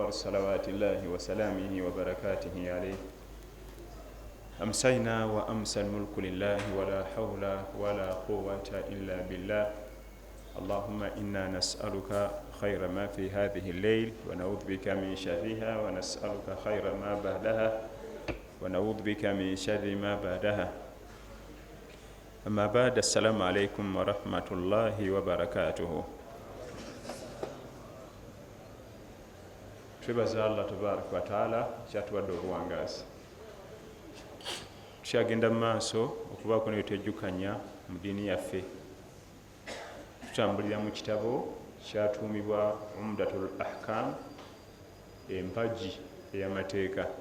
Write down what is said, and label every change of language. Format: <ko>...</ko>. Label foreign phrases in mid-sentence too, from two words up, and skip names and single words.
<ar>الصلوات الله وسلامه وبركاته عليه أمسينا وأمسى الملك لله ولا حول ولا قوة إلا بالله اللهم إنا نسألك خير ما في هذه الليل ونعوذ بك من شرها ونسألك خير ما بعدها ونعوذ بك من شر ما بعدها أما بعد السلام عليكم ورحمة الله وبركاته</ar> <lg>twebaza Allah</lg> <ar>تبارك وتعالى</ar> <lg>kyatuwadde obuwangazi tukyagenda mu maaso okubaako n'ebitwejjukanya mu ddiini yaffe tutambulira mu kitabo kyatuumibwa UMDATUL AHKAM empagi ey'amateeka</lg>